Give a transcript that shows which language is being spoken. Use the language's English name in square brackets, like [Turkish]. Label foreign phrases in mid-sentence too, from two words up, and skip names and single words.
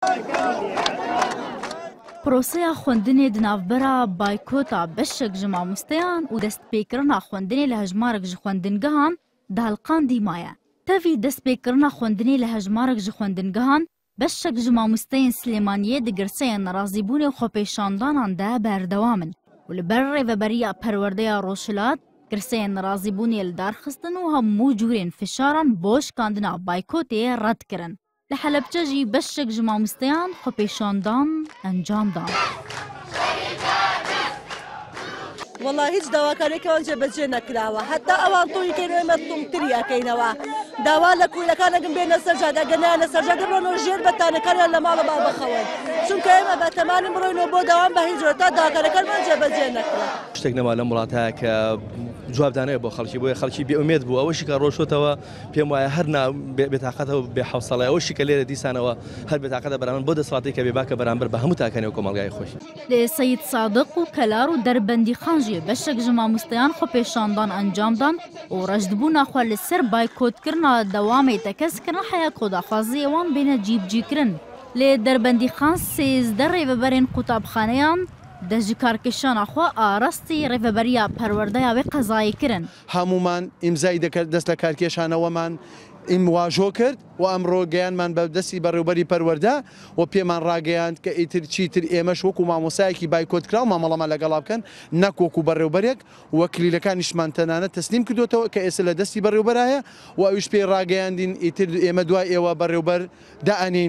[Kurdish] پرۆسەیە خوێندنێ دناوبەرە بایکۆتا بەشێک ji mamosteyan û destpêkirina خوێندنê li hejmarek ji xwendingehan di helqandî maye. Tevî destpêkirina خوێندنê li hejmarek ji xwendingehan beşek ji mamosteyên Silêmaniyê di girseyên nerazîbûnê xwepêşandanan de berdewam in û li ber rêveberiya perwerdeya Rojhilat girseyên nerazîbûnê li darxistin û hemû cûrên fişaran boşkandina baykotê red kirin. Li Helepçe jî beşek ji mamosteyan xwepêşandan encam dan. [Central Kurdish] والله هیچ داواکاریەکەوان جێبەجێ نەکراوە هەتا ئەوان تۆیکەین ئێمە تومتری ئەەکەینەوە داوا لە کوولەکانەکەم بێنە سەرجادا گەنیانە سەرجاگە بڕۆنەوە ژێر بەتانەکانیان لە ماڵە با بخەون چونکە ئێمە بە تەمانی بڕۆینەوە بۆ داوام بە هیچ جۆرە تا داواکاریەکانمان جێبەجێ نەکرا شتێک نەما لەم وڵاتەیە کە جوابدانەیە بۆ خەڵکی بۆیە خەڵکی بێئومێد بوو ئەوەشی کە ڕۆشتەوە پێم وایە هەر بێتاقەتەوە بێحەوسەڵە ئەوەشی کە لێرە دیسانەوە هەر بێتاقەتە بەرامبەر بۆ دەسەڵاتی کە بێباکە بەرامبەر بە هەموو تاکانەوە کۆمەڵگای خۆش [Kurdish] لێ سەید سادق و کەلار و دەربەندی خانژێ بەشێک ji mamosteyan xwepêşandan encam dan û rejdbûna xwe li ser baykotgirina dewamê tekezkirin heya kodaxwaziyê wan bêne cîbcîkirin. Lê derbendîxan 13 rêveberên qutabxaneyan de ji karkêşana xwe arastî rêveberiya perwerdeya wê qezayî kirin. [Central Kurdish] هەمومان ئیمزای دەست لە کارکێشانەوەمان ئیمواژۆ کرد و ئەمڕۆ گەیانمان بە دەستی بەڕێوبەری پەروەردە و پێمان ڕاگەیاند کە ئیتر چیتر ئێمەش وەکو مامۆسایەکی بایکۆتکرا و مامەڵەمە لەگەڵا بکەن نەک وەکو بەڕێوبەرێک و کلیلەکانیشمان تەنانەت تەسلیم کردوێتەوە کە ئێستا لە دەستی بەڕێوبەرایە و ئەویش پێی ڕاگەیاندین ئیتر ئێمە دوای ئێوە بەڕێوبەر دائەنین